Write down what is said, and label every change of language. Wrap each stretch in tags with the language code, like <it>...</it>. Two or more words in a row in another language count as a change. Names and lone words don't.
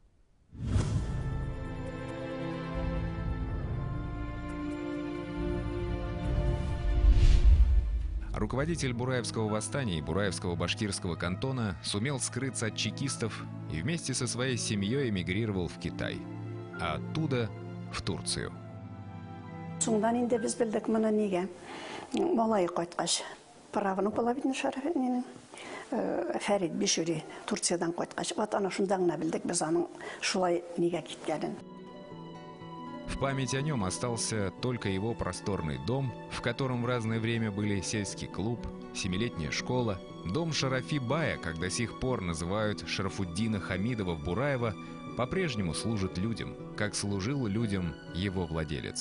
<ru>Руководитель Бураевского восстания и Бураевского башкирского кантона сумел скрыться от чекистов и вместе со своей семьей эмигрировал в Китай, а оттуда в Турцию.</ru> <tt>Соңдан инде без белдек моны нигә малай кайткач праваны була бит Шәрәфнең Фәрит Бишүри Турциядан кайткач вот ана шунда гына белдек без аның шулай нигә киткәнен.</tt> <ru>В память о нем остался только его просторный дом, в котором в разное время были сельский клуб, 7-летняя школа, дом Шарафи Бая, как до сих пор называют Шарафуддина Хамидова в Бураево, по-прежнему служит людям, как служил людям его владелец.</ru>